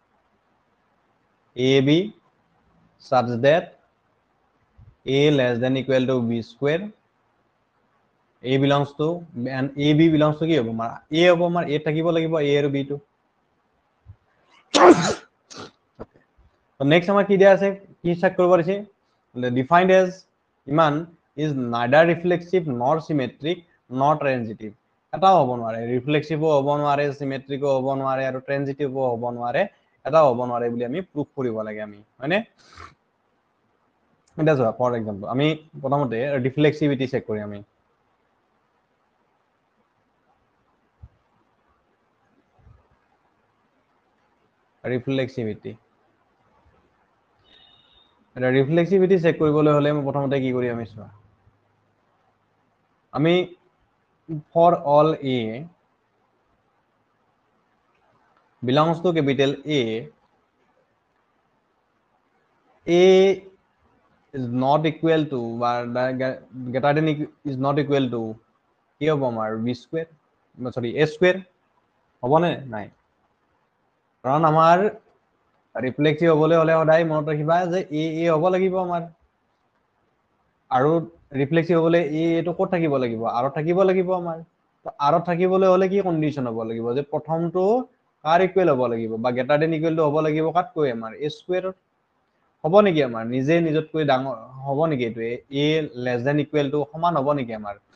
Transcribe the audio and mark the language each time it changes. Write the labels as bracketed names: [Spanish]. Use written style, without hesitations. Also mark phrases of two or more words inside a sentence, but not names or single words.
[English] AB such that A less than equal to B square A belongs to and AB belongs to [Assamese] কি হ'ব আমাৰ A হ'ব আমাৰ A থাকিব লাগিব A আৰু B টো তো নেক্সট আমাৰ কি দিয়া আছে কি চেক কৰিব দিছে [English] defined as [Assamese] ইমান [English] is neither reflexive nor symmetric nor transitive [Assamese] এটাও হ'ব নোৱাৰে ৰিফ্লেক্সিভো হ'ব নোৱাৰে সিমেট্ৰিকো হ'ব নোৱাৰে আৰু ট্ৰানজিটিভো হ'ব নোৱাৰে এটাও হ'ব নোৱাৰে বুলি আমি প্ৰুফ কৰিব লাগে আমি হয়নে এটা চোৱা [English] for example [Assamese] আমি প্ৰথমতে ৰিফ্লেক্সিভিটি চেক কৰি আমি ৰিফ্লেক্সিভিটি এটা ৰিফ্লেক্সিভিটি চেক কৰিবলৈ হলে আমি প্ৰথমতে কি কৰি আমি চোৱা আমি [English] for all A belongs to capital A is not equal to greater than is not equal to [Assamese] কি হ'ব আমাৰ [English] B square sorry A square [Assamese] হ'ব নে নাই কাৰণ আমাৰ ৰিফ্লেক্সিভ হ'বলৈ হলে সদায় মনত ৰাখিবা যে A হ'ব লাগিব আমাৰ আৰু ৰিফ্লেক্সিভ হ'বলৈ A টো ক'ত থাকিব লাগিব R থাকিব লাগিব আমাৰ তো R থাকিবলৈ হলে কি কন্ডিশন হ'ব লাগিব যে প্ৰথমটো কাৰ ইকুৱেল হ'ব লাগিব বা [English] greater than equal to [Assamese] হ'ব লাগিব কাতকৈ আমাৰ A স্কয়াৰ হ'ব নেকি আমাৰ নিজে নিজতকৈ ডাঙৰ হ'ব নেকি এইটো [English] A less than equal to [Assamese] সমান হ'ব নেকি আমাৰ